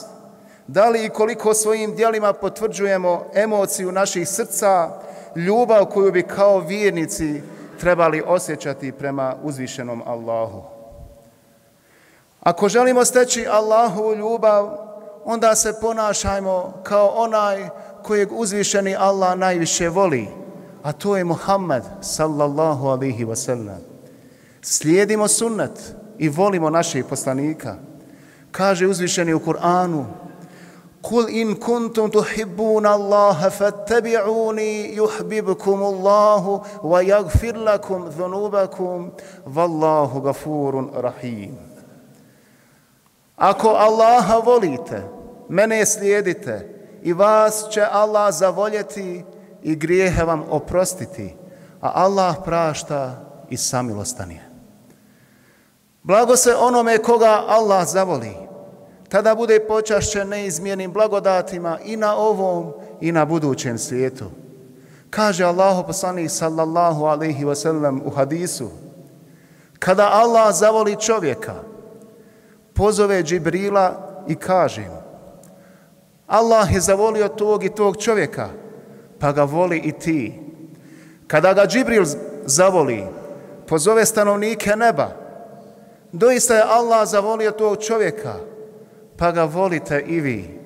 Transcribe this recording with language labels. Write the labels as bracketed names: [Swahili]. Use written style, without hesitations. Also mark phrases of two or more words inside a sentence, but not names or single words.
[Bosnian] Da li i koliko svojim djelima potvrđujemo emociju naših srca, ljubav koju bi kao vjernici trebali osjećati prema uzvišenom Allahu. Ako želimo steći Allahovu ljubav, onda se ponašajmo kao onaj kojeg uzvišeni Allah najviše voli, a to je Muhammed [Arabic] صلى الله عليه وسلم. [Bosnian] Slijedimo sunnet i volimo naših poslanika. Kaže uzvišeni u Kur'anu: [Arabic] قل إن كنتم تحبون الله فاتبعوني يحببكم الله ويغفر لكم ذنوبكم والله غفور رحيم. [Bosnian] Ako Allaha volite, mene slijedite i vas će Allah zavoljeti i grijehe vam oprostiti, a Allah prašta i samilostan je. Blago se onome koga Allah zavoli, tada bude počašćen neizmjernim blagodatima i na ovom i na budućem svijetu. Kaže Allahu poslanik [Arabic] صلى الله عليه وسلم [Bosnian] u hadisu: kada Allah zavoli čovjeka, pozove Džibrila i kaže mu: Allah je zavolio tog i tog čovjeka, pa ga voli i ti. Kada ga Džibril zavoli, pozove stanovnike neba: doista je Allah zavolio tog čovjeka, pa ga volite i vi.